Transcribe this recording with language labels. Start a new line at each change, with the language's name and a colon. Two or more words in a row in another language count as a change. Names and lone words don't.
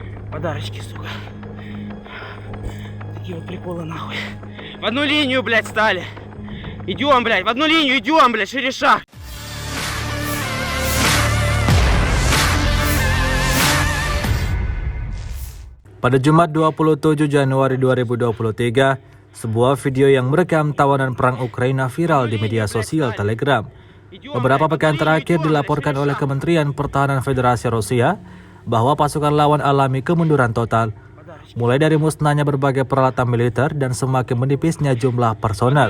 Russian: Подарочки, сука. Такие вот приколы, нахуй. В одну линию, блядь, стали. Идем, блядь, в одну линию идем, блядь, шире шаг.
Indonesian: Pada Jumat 27 Januari 2023, sebuah video yang merekam tawanan perang Ukraina viral di media sosial Telegram. Beberapa pekan terakhir dilaporkan oleh Kementerian Pertahanan Federasi Rusia bahwa pasukan lawan alami kemunduran total, mulai dari musnahnya berbagai peralatan militer dan semakin menipisnya jumlah personel.